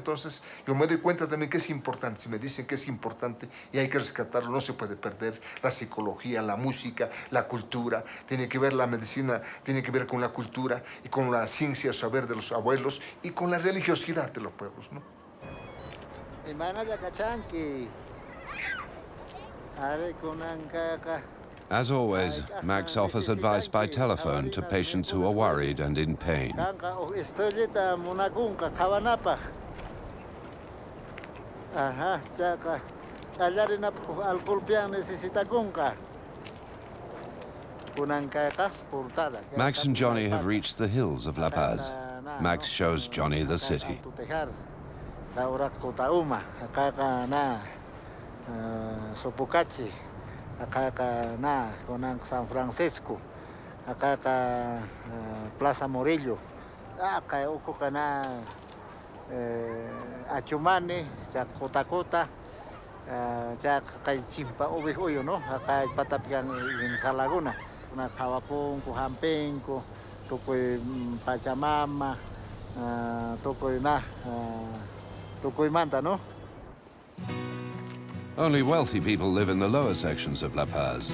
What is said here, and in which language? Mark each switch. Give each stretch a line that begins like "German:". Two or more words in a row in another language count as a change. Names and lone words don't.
Spanish: Entonces, yo me doy cuenta también que es importante. Si me dicen que es importante y hay que rescatarlo, no se puede perder la psicología, la música, la cultura. Tiene que ver la medicina, tiene que ver con la cultura y con la ciencia, saber de los abuelos y con la religiosidad de los pueblos, ¿no?
English: As always, Max offers advice by telephone to patients who are worried and in pain. Max and Johnny have reached the hills of La Paz. Max shows Johnny the city.
Spanish: Sopucachi, acá na con San Francisco, acá Plaza Morillo, acá Ucocana, Achumane, Chacotacota, Chimpa Ubihuyo, no, acá Patapian en Salaguna, una Javapón, Cujampenco, Tocoy Pachamama, Tocoy na, Tocoy Manta, no.
English: Only wealthy people live in the lower sections of La Paz.